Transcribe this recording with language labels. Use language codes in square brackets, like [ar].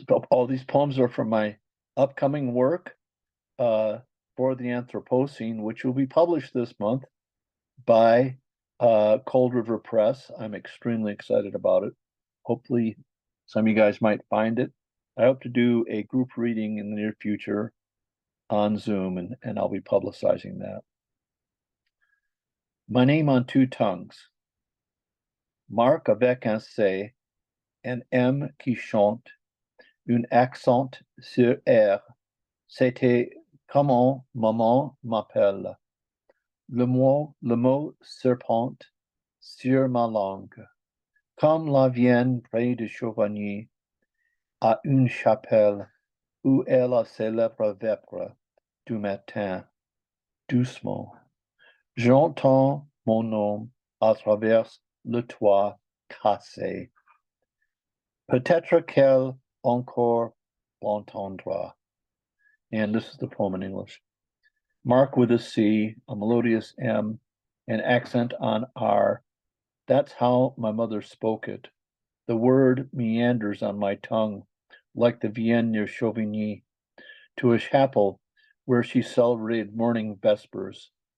[en] All these poems are from my upcoming work for the Anthropocene, which will be published this month by Cold River Press. I'm extremely excited about it. Hopefully some of you guys might find it. I hope to do a group reading in the near future on Zoom, and I'll be publicizing that. My name on two tongues. [fr] Marc avec un C, un M qui chante, un accent sur R. C'était comment maman m'appelle. Le mot serpent sur ma langue. Comme la Vienne près de Chauvigny, à une chapelle où est la célèbre vêpre du matin. Doucement, j'entends mon nom à travers le toit cassé. Peut-être qu'elle encore l'entendra. [en] And this is the poem in English. Mark with a C, a melodious M, an accent on R. That's how my mother spoke it. The word meanders on my tongue, like the Vienne near Chauvigny, to a chapel where she celebrated morning vespers.